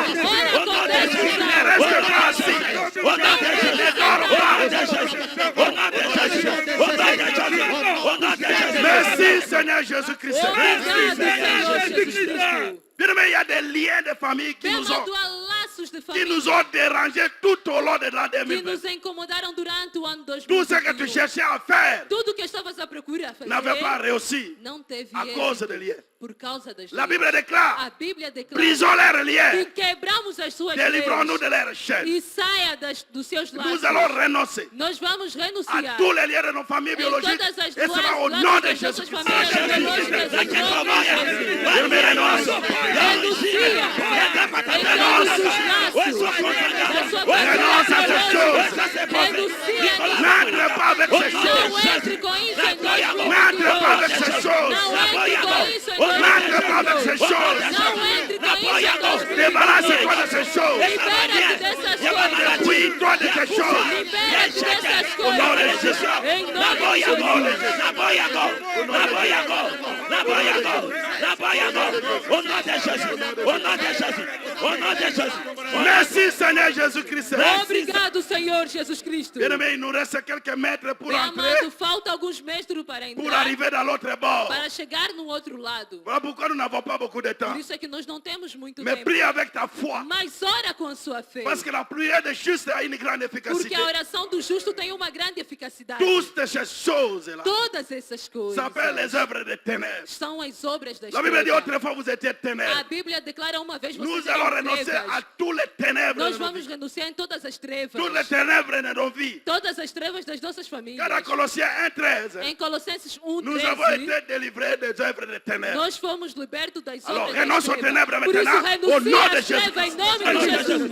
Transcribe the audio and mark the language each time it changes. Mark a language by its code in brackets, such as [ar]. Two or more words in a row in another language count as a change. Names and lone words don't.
[fr] Ne reste pas assis. Ne dors pas. Merci Seigneur Jésus-Christ. [pt] Obrigado, Senhor Jesus Cristo. [fr] Bien-aimé, il y a des liens de famille qui nous ont, [pt] Bem-aventurado há laços de [fr] qui [pt] família [fr] nous ont dérangés tout au long de l'an [pt] que 2020. nos incomodaram durante o ano [fr] Tout ce que tu [pt] 2021. [fr] cherchais à faire [pt] Tudo que estavas à procurar fazer [fr] n'avait pas réussi [pt] não teve [fr] à cause [pt] êxito [fr] des liens. [pt] por causa das [fr] La [pt] leis. [fr] Bible déclare, [pt] A Bíblia declara [fr] brisons leurs [pt] que [fr] liens, [pt] quebramos as suas leis [fr] délivrons-nous de leurs chaînes. [pt] e saia dos seus [fr] Nous [pt] laços. [fr] allons renoncer [pt] Nós vamos [fr] à [pt] renunciar [fr] tous les liens de nos familles [pt] em [fr] biologiques [pt] todas as [fr] et ce sera au nom de [pt] das nossas [fr] Jésus-Christ. [pt] famílias biológicas em nome de Jesus. [fr] Je me renonce. [pt] Renuncia em todos os laços da sua [fr] Renonce à [pt] família [fr] ces [pt] biológica. [fr] choses. [pt] Renuncia [fr] N'entre pas avec ces [pt] Não [fr] choses. [pt] entre com isso em [fr] N'entre pas avec [pt] 2022. [fr] ces choses. [pt] Não entre com isso em [fr] N'entre pas avec [pt] 2022. [fr] ces choses. [pt] Não entre com isso em 2022. [fr] Débarrasse-toi de ces choses. [pt] Libera-te dessas coisas. [fr] Dépouille-toi de ces choses. [pt] Libera-te dessas [fr] Au nom de [pt] coisas. [fr] Jésus. [pt] Em nome de Jesus. [fr] Merci Seigneur Jésus-Christ. [pt] Obrigado, Senhor Jesus Cristo. [fr] Bien-aimé, il nous reste quelques mètres pour [pt] Bem [fr] entrer, [pt] amado, falta alguns metros para [fr] pour [pt] entrar, [fr] arriver dans l'autre bord. [pt] para chegar no outro lado. [fr] Voilà pourquoi nous n'avons pas beaucoup de temps. [pt] Por isso é que nós não temos muito [fr] Mais [pt] tempo. [fr] prie avec ta foi. [pt] Mas ora com a sua fé. [fr] Parce que la prière des justes a une grande [pt] Porque [fr] efficacité. [pt] a oração do justo tem uma grande eficacidade. [fr] Toutes ces choses-là [pt] Todas essas coisas [fr] s'appellent les œuvres des ténèbres. [pt] são as obras das [fr] La Bible dit [pt] trevas. [fr] autrefois vous étiez [pt] A [fr] ténèbres. [pt] Bíblia declara uma vez [fr] Nous [pt] vocês [fr] allons [pt] eram [fr] renoncer à [pt] trevas. [fr] tous les ténèbres [pt] Nós [fr] de nos [pt] vamos [fr] vies. [pt] renunciar em todas as trevas. [fr] Toutes les ténèbres de nos vies. [pt] Todas as trevas das nossas famílias. [fr] Car à Colossiens 1:13, [pt] Em Colossenses 1, [fr] nous avons [pt] 13, [fr] été délivrés des œuvres des ténèbres. [pt] nós fomos libertos das [fr] Alors, [pt] obras [fr] renonce [pt] das [fr] aux [pt] trevas. [fr] ténèbres [pt] Por isso, [fr] maintenant, au nom [pt] renuncia [fr] de [pt] às [fr] Jésus. [pt] trevas em nome de Jesus.